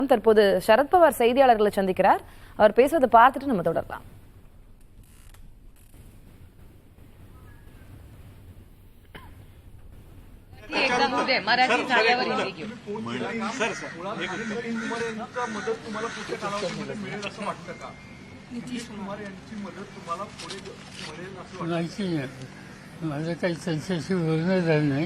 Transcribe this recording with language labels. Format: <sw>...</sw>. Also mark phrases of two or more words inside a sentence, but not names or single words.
<ta>தற்போது சரத்பவார் செய்தியாளர்களை சந்திக்கிறார். அவர் பேசுவதை பார்த்துட்டு நம்ம தொடரலாம்.</ta> <mr>मराठी जागेवर माझं काही त्यांच्याशी बोलणं झालं नाही.</mr>